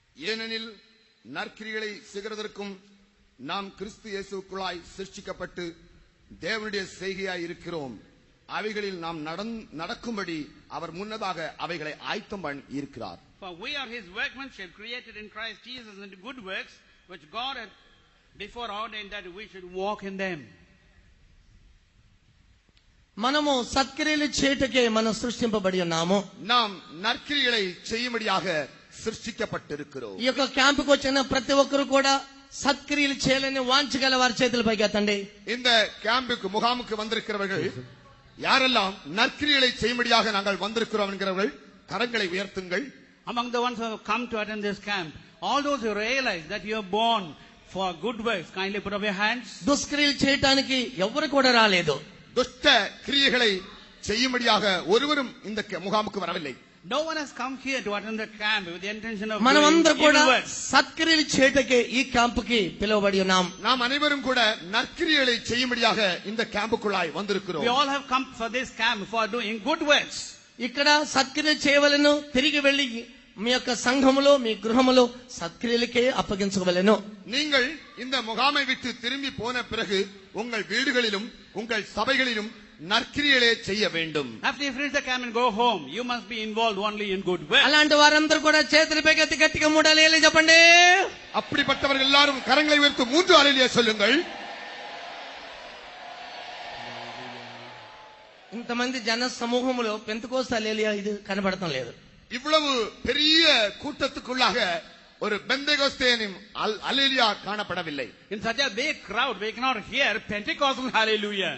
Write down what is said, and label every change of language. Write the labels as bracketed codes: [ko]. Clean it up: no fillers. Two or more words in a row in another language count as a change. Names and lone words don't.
[ta] ஏனெனில் நற்கிரிகளை செய்கிறதற்கும் நாம் கிறிஸ்து இயேசுக்குள்ளாய் சிருஷ்டிக்கப்பட்டு தேவனுடைய செய்கையாய் இருக்கிறோம். அவைகளில் நாம் நடக்கும்படி அவர் முன்னதாக அவைகளை ஆயத்தம் பண்ணி இருக்கிறார். [en] For we are his workmanship, created in Christ Jesus unto good works, which God had before ordained that we should walk in them. [te] మనము సత్క్రియలు చేయటకే మనం సృష్టింపబడి ఉన్నాము. [ta] நாம் நற்கிரிகளை செய்யும்படியாக சிருஷ்டிக்கப்பட்டிருக்கிறோம். [te] ఈ యొక్క క్యాంపుకు వచ్చిన ప్రతి ఒక్కరు కూడా సత్క్రియలు చేయాలని వాంఛగల వారి చేతుల పైకి ఎత్తండి. [ta] இந்த கேம்புக்கு முகாமுக்கு வந்திருக்கிறவர்கள் யாரெல்லாம் நற்கிரிகளை செய்யும்படியாக நாங்கள் வந்திருக்கிறோம் என்கிறவர்கள் கரங்களை உயர்த்துங்கள். [en] Among the ones who have come to attend this camp, all those who realize that you are born for good works, kindly put up your hands. [te] దుష్క్రియలు చేయటానికి ఎవరు కూడా రాలేదు. [ta] துஷ்ட கிரியைகளை செய்யும்படியாக ஒருவரும் இந்த முகாமுக்கு வரவில்லை. [en] No one has come here to attend the camp with the intention of [te] మనమందరం [en] doing [te] కూడా [en] evil works. [te] సత్క్రియలు చేయటకే ఈ క్యాంపుకి పిలువబడి ఉన్నాం. [ta] நாம் அனைவரும் கூட நற்கிரியைகளை செய்யும்படியாக இந்த கேம்புக்குள்ளாய் வந்திருக்கிறோம். [en] We all have come for this camp for doing good works. [te] ఇక్కడ సత్క్రియలు చేయవలెను. తిరిగి వెళ్లి మీ యొక్క సంఘములో మీ గృహములో సత్క్రియలకే అప్పగించవలెను. [ta] நீங்கள் இந்த முகாமை விட்டு திரும்பி போன பிறகு உங்கள் வீடுகளிலும் உங்கள் சபைகளிலும் நற்கிரியைகளை செய்ய வேண்டும். [en] After you finish the camp and go home, you must be involved only in good works. [te] అలాంటి వారందరూ కూడా చేతులపై ఎత్తి గట్టిగా 3 హల్లెలూయా చెప్పండి. [ta] அப்படிப்பட்டவர்கள் எல்லாரும் கரங்களை உயர்த்தி 3 ஹல்லேலூயா சொல்லுங்கள். [te] ఇంతమంది జన సమూహములో పెంతెకోస్తు హల్లెలూయా ఇది కనబడటం లేదు. [ta] இவ்வளவு பெரிய கூட்டத்துக்குள்ளாக ஒரு பெந்தெகோஸ்தேனின் ஹல்லேலூயா காணப்படவில்லை. [en] In such a big crowd, we cannot hear Pentecostal hallelujah.